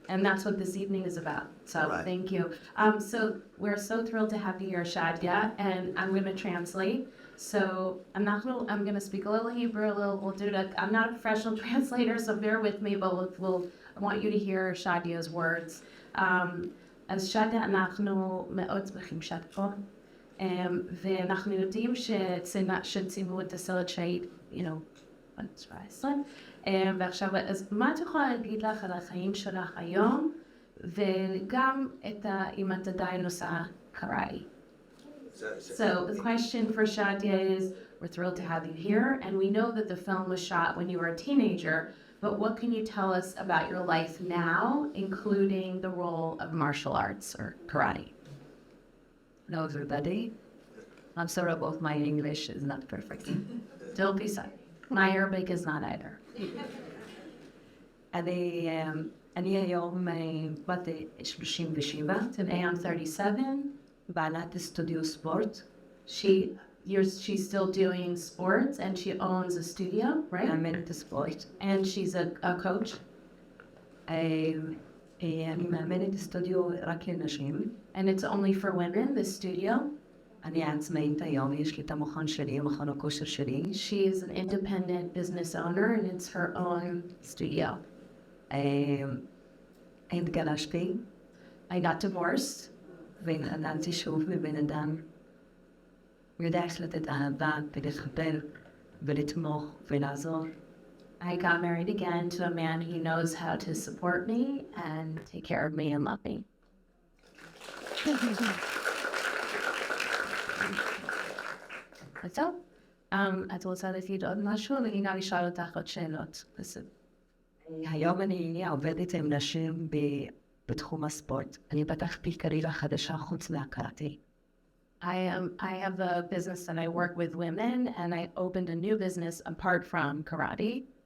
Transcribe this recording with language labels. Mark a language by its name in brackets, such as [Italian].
[English] And that's what this evening is about. So right. Thank you. So we're so thrilled to have you here, Shadya, and I'm going to translate. So I'm going to speak a little Hebrew, we'll do it. I'm not a professional translator, so bear with me, but I want you to hear Shadya's words. [Hebrew] אז שדיה, אנחנו מאוד שמחים שאת פה, ואנחנו יודעים שציוו את הסרט שהיית, בת 17. ועכשיו, אז מה את יכולה להגיד לך על החיים שלך היום, וגם אם את עדיין עושה קראי? [English] So the question for Shadya is, we're thrilled to have you here, and we know that the film was shot when you were a teenager, but what can you tell us about your life now, including the role of martial arts or karate? Hello, everybody. I'm sorry about my English is not perfect. Don't be sorry. My Arabic is not either. [Hebrew] אני היום בת 37, [English] Today I'm 37. [Hebrew] בעלת סטודיו ספורט. [English] She's still doing sports, and she owns a studio, right? [Hebrew] מאמנת ספורט. [English] And she's a coach. [Hebrew] אני מאמנת סטודיו רק לנשים. [English] And it's only for women, this studio. [Hebrew] אני עצמאית היום, יש לי את המכון שלי, מכון הכושר שלי. [English] She is an independent business owner, and it's her own studio. [Hebrew] התגרשתי. [English] I got divorced. [Hebrew] והתחתנתי שוב מבן אדם. יודע איך לתת אהבה ולחבר ולתמוך ולעזור. [English] I got married again to a man who knows how to support me and take care of me and love me. [Hebrew] טוב, את רוצה להגיד עוד משהו? ואני גם אשאל אותך עוד שאלות. היום אני עובדת עם נשים בתחום הספורט. אני פתחתי קריירה חדשה חוץ מהקראטה. [English] I have a business that I work with women, and I opened a new business apart from karate.